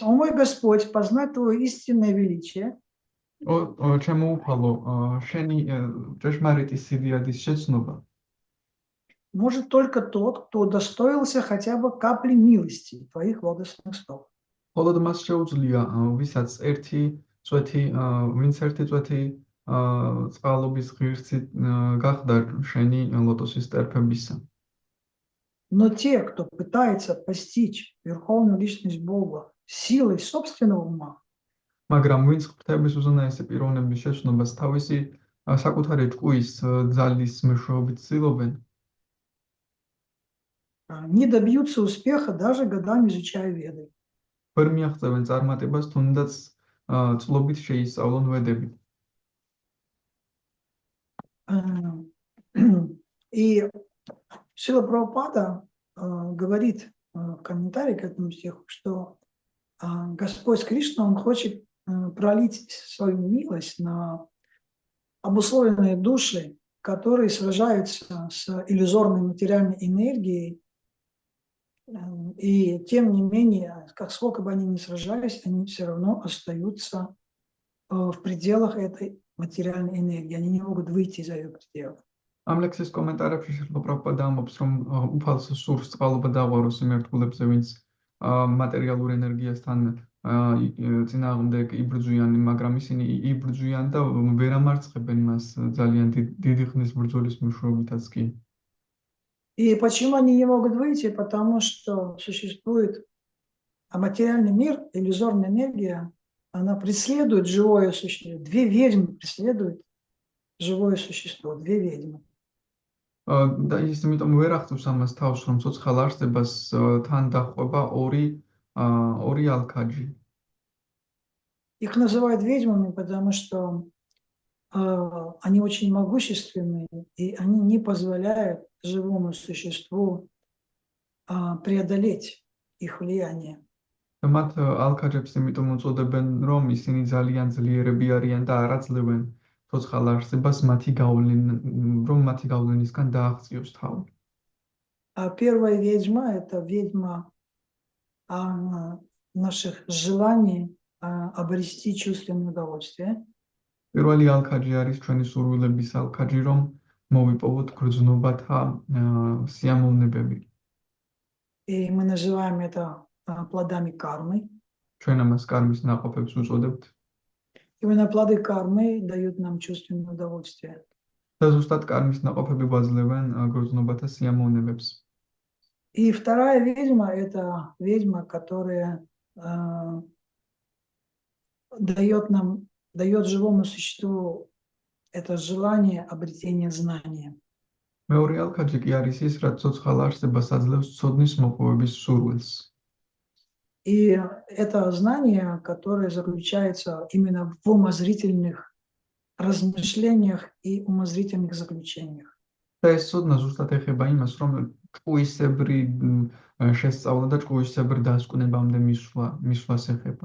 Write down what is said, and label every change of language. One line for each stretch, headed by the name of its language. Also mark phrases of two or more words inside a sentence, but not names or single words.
Russian: О мой Господь, познать Твое истинное величие. Чему упало?
Georgian: შენი ჭეშმარიტი სიდიადის შეცნობა.
Russian: Может только тот, кто удостоился хотя бы капли милости Твоих лотосных стоп.
Georgian: Холод მას შეუძლია ვისაც ვინც ერთი წვეთი წყალობის ღირსი გახდა შენი ლოტოსის ტერფებისა.
Russian: Но те, кто пытается постичь верховную личность Бога силой собственного ума,
Georgian: მაგრამ ვინც ღვთაების უზენაესი პიროვნების შეცნობას თავისი საკუთარი ჭკუის ძალის მეშვეობით ცდილობენ,
Russian: не добьются успеха, даже годами изучая веды.
Georgian: ვერ მიაღწევენ წარმატებას, თუნდაც წლობით შეისწავლონ ვედები.
Russian: И Шрила Прабхупада говорит в комментарии к этому стиху, что Господь Кришна, Он хочет пролить свою милость на обусловленные души, которые сражаются с иллюзорной материальной энергией И тем не менее, как сколько бы они ни сражались, они все равно остаются в пределах этой материальной энергии. Они не могут выйти из ее пределов.
Georgian: ამ ლექსის კომენტარებში შერლო პრაბჰუპადა ამბობს, რომ უფალს სურს წყალობა დაღვაროს იმ ერთგულებზე, ვინც მატერიალურ ენერგიასთან წინააღმდეგ იბრძვიან, მაგრამ ისინი იბრძვიან და ვერ ამარცხებენ მას ძალიან დიდი ხნის ბრძოლის მეშვეობითაც კი.
Russian: И почему они не могут выйти? Потому что существует материальный мир, иллюзорная энергия, она преследует живое существо. Две ведьмы преследуют живое существо, две ведьмы.
Georgian: და ის იმიტომ ვერ ახდებს ამას თავს, რომ ცოცხალ არსებას თან დაჰყვება ორი ალქაჯი.
Russian: Их называют ведьмами, потому что они очень могущественные, и они не позволяют живому существу преодолеть их влияние.
Georgian: მათ ალქაჯებს იმიტომ უწოდებენ, რომ ისინი ძალიან ძლიერები არიან და არ აძლევენ ცოცხალ არსებას რომ მათი გავლენისგან დააღწიოს თავი.
Russian: Первая ведьма – это ведьма наших желаний обрести чувственное удовольствие.
Georgian: პირველი ალქაჯი არის ჩვენი სურვილების ალქაჯი, რომ მოვიპოვოთ გრძნობათა სიამოვნებები.
Russian: И мы называем это плодами кармы.
Georgian: ჩვენ ამას კარმის ნაყოფებს უწოდებთ.
Russian: Именно плоды кармы дают нам чувственное удовольствие.
Georgian: და ზუსტად კარმის наყოფები გვაძლევენ გრძნობათა სიამოვნებებს.
Russian: И вторая ведьма – это ведьма, которая дает живому существу это желание обретения знания.
Georgian: მეორე ალქაჯი კი არის ის, რაც ცოცხალ არსებას აძლევს ცოდნის მოპოვების სურვილს.
Russian: И это знание, которое заключается именно в умозрительных размышлениях и умозрительных заключениях.
Georgian: და ეს ცოდნა ზუსტად ეხება იმას, რომ ჭკუისებრი შესწავლა და ჭკუისებრი დასკვნებამდე მისვლას ეხება.